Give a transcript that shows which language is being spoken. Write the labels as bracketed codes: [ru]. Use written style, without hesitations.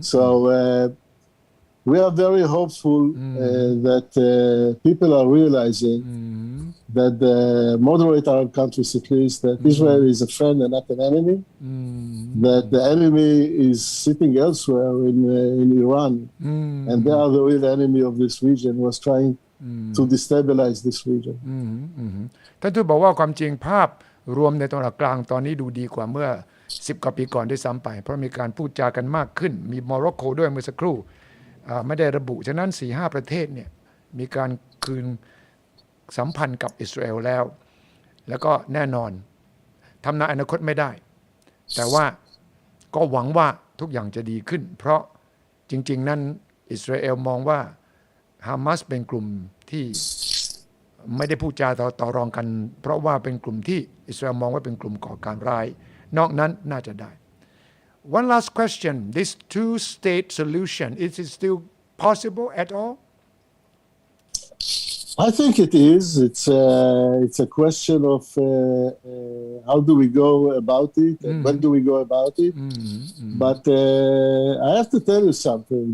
[en] So we are very hopeful that people are realizing that the moderate Arab countries, at least, that Israel is a friend and not an enemy, that the enemy is sitting elsewhere in Iran, and they are the real enemy of this region, was trying to destabilize this region. [th] ท่านทูตบอกว่าความจริงภาพรวมในตะวันออกกลางตอนนี้ดูดีกว่าเมื่อ10 กว่าปีก่อนด้วยซ้ำไปเพราะมีการพูดจากันมากขึ้นมีโมร็อกโกด้วยเมื่อสักครู่ไม่ได้ระบุฉะนั้น 4-5 ประเทศเนี่ยมีการคืน สัมพันธ์กับอิสราเอลแล้วก็แน่นอนทำนายอนาคตไม่ได้แต่ว่าก็หวังว่าทุกอย่างจะดีขึ้นเพราะจริงๆนั้นอิสราเอลมองว่าฮามาสเป็นกลุ่มที่ไม่ได้พูดจาต่อรองกันเพราะว่าเป็นกลุ่มที่อิสราเอลมองว่าเป็นกลุ่มก่อการร้ายนอกนั้นน่าจะได้ [en] One last question. This two-state solution, is it still possible at all? I think it is. It's a question of how do we go about it and when do we go about it. But I have to tell you something.